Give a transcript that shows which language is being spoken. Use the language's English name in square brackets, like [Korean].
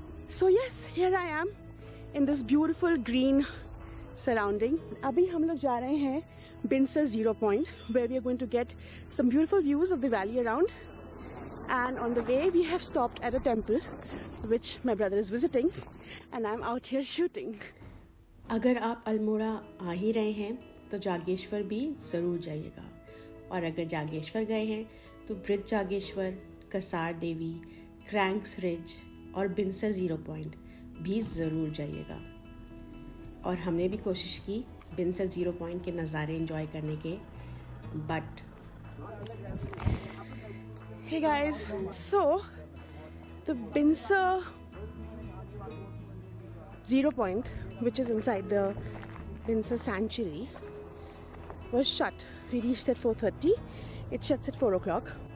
[English] So yes, here I am in this beautiful green surrounding. [Hindi] Abhi hum log ja rahe hain [English] Binsar Zero Point, where we are going to get some beautiful views of the valley around, and on the way we have stopped at a temple which my brother is visiting and I'm out here shooting. [Hindi] अगर आप अल्मोड़ा आ ही रहे हैं तो जागेश्वर भी ज़रूर जाइएगा, और अगर जागेश्वर गए हैं तो ब्रिज जागेश्वर, कसार देवी, क्रैंक्स रिज और बिनसर ज़ीरो पॉइंट भी ज़रूर जाइएगा. और हमने भी कोशिश की बिनसर ज़ीरो पॉइंट के नज़ारे एंजॉय करने के, but [English] Hey guys, so the Binsar Zero Point, which is inside the Binsar Sanctuary, was shut We reached at 4:30. It shuts at 4 o'clock.